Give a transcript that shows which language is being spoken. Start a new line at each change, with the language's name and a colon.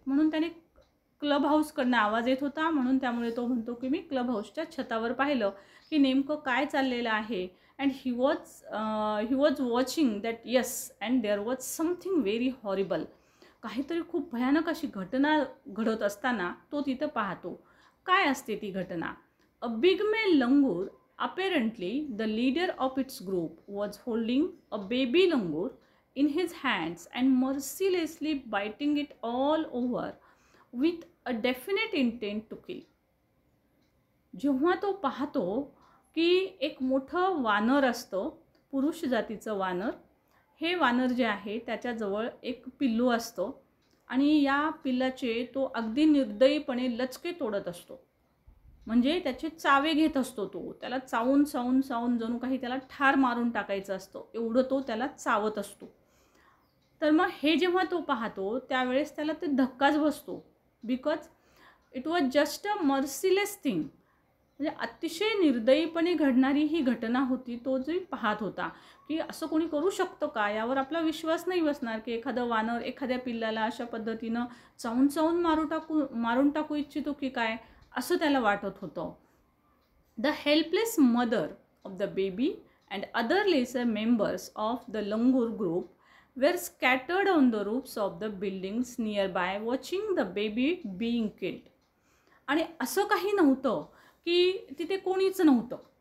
Marathi: म्हणून त्याने क्लब हाऊसकडनं आवाज येत होता, म्हणून त्यामुळे तो म्हणतो की मी क्लब हाऊसच्या छतावर पाहिलं की नेमकं काय चाललेलं आहे.
English: And he was watching that yes and there was something very horrible.
Marathi: काहीतरी खूप भयानक अशी घटना घडत असताना तो तिथं पाहतो. काय असते ती घटना.
English: A big male langur, apparently the leader of its group, was holding a baby langur in his hands and mercilessly biting it all over with a definite intent to kill.
Marathi: जेव्हा तो पाहतो की एक मोठं वानर असतं, पुरुष जातीचं वानर. हे वानर जे आहे त्याच्याजवळ एक पिल्लू असतं आणि या पिल्लाचे तो अगदी निर्दयीपणे लचके तोडत असतो. म्हणजे त्याचे चावे घेत असतो तो. त्याला चावून चावून चावून जणू काही त्याला ठार मारून टाकायचं असतं, एवढं तो त्याला चावत असतो. तर मग हे जेव्हा तो पाहतो त्यावेळेस त्याला ते धक्काच बसतो.
English: Because it was just a merciless thing.
Marathi: म्हणजे अतिशय निर्दयीपणे घडणारी ही घटना होती. तो जे पाहत होता की असं कोणी करू शकतं का, यावर आपला विश्वास नाही बसणार की एखादं वानर एखाद्या पिल्लाला अशा पद्धतीनं चावून चावून मारून टाकू इच्छितो की काय, असं त्याला वाटत होतं.
English: The helpless mother of the baby and other lesser members of the langur group were scattered on the roofs of the buildings nearby watching the baby being killed.
Marathi: आणि असं काही नव्हतं की तिथे कोणीच नव्हतं.